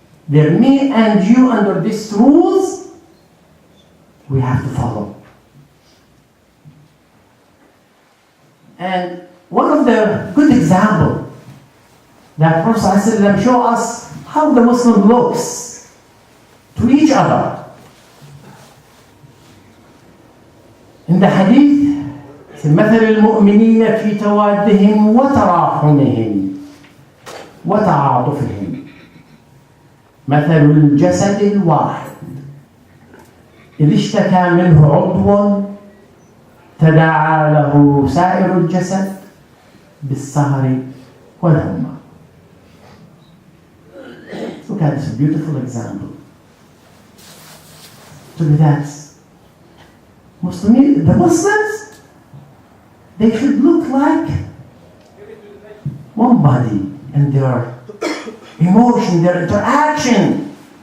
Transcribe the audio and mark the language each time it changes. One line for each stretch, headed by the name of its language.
English: They're me and you under these rules. We have to follow. And one of the good examples that Prophet ﷺ show us how the Muslim looks to each other. In the hadith,
Arabic: مثل المؤمنين في توادهم وتراحمهم وتعاطفهم مثل الجسد الواحد إذا اشتكى منه عضو تداعى له سائر الجسد بالسهر والهمة.
English: Look at this beautiful example. So that's the Muslims, they should look like one body in their emotion, their interaction.